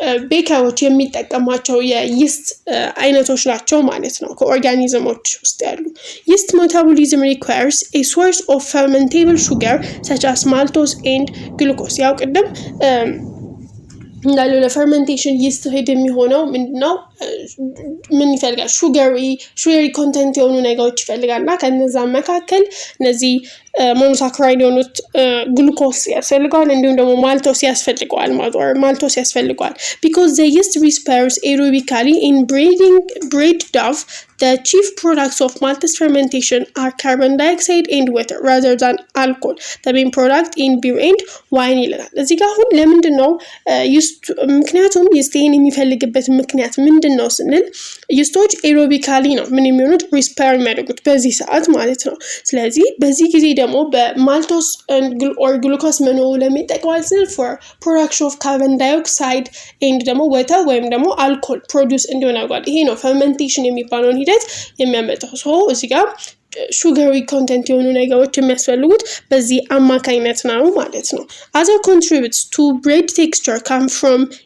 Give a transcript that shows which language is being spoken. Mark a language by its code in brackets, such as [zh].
[am] ቤከሮች የሚጠቀሟቸው የይስት አይነቶች ናቸው ማለት ነው። ከኦርጋኒዝሞች ውስጥ ያሉ ይስት ሜታቦሊዝም [en] requires a source of fermentable sugar such as maltose and glucose። [am] ያው ቅድም እንዳለው ለፈርመንቴሽን ይስት ሄድ የሚሆነው ምንድነው ምን ይፈልጋል? ሹገሪ ኮንተንት የሆኑ ነገሮች ይፈልጋልና ከነዛ መካከል እነዚህ ሞኖሳካራይድ የሆኑት ግሉኮስ ያስፈልገዋል፣ እንዲሁም ደግሞ ማልቶስ ያስፈልገዋል ማልቶስ ያስፈልገዋል። [en] because the yeast respires aerobically in bread dough, the chief products of maltose fermentation are carbon dioxide and water rather than alcohol. the main product in beer and wine [am] ይላል። እዚህ ጋር አሁን ለምንድን ነው ምክንያቱም ይስቴን የሚፈልግበት ምክንያት ምንድን ምንድነው ስንል ይስቶች ኤሮቢካሊ ነው ምን የሚሆኑት ሪስፓየር የሚያደርጉት በዚህ ሰዓት ማለት ነው። ስለዚህ በዚህ ጊዜ ደግሞ በማልቶስ ኦር ግሉኮስ ምን ለሚጠቀማል ስንል [en] for production of carbon dioxide and [am] ደግሞ ወተር ወይም ደግሞ አልኮል ፕሮዲዩስ እንዲሆን ያደርጋል። ይሄ ነው ፈርመንቴሽን የሚባለውን ሂደት የሚያመጣው። ሶ እዚህ ጋር ሹገሪ ኮንቴንት የሆኑ ነገሮች የሚያስፈልጉት በዚህ አማካኝነት ነው ማለት ነው። [en] other contributes to bread texture come from